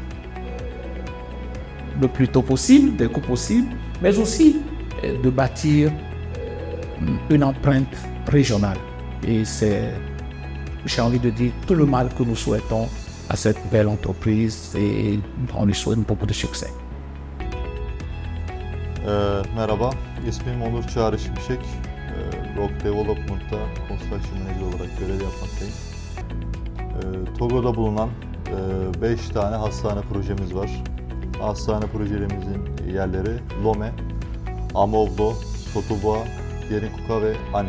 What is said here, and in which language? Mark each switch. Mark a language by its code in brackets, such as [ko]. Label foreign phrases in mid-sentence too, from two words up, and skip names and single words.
[fr] le plus tôt possible, dès que possible, mais aussi de bâtir une empreinte régionale. Et c'est, j'ai envie de dire, tout le mal que nous souhaitons à cette belle entreprise et on lui souhaite beaucoup de succès. [tr] Merhaba, ismim Onur Çağrı Şimşek. Rock Development'ta [en] Construction Manager [tr] olarak görev yapmaktayım. Togo'da bulunan 5 tane hastane projemiz var. Hastane projelerimizin yerleri Lome, Amovlo, Sotoboğa, Yerinkuka ve Ani.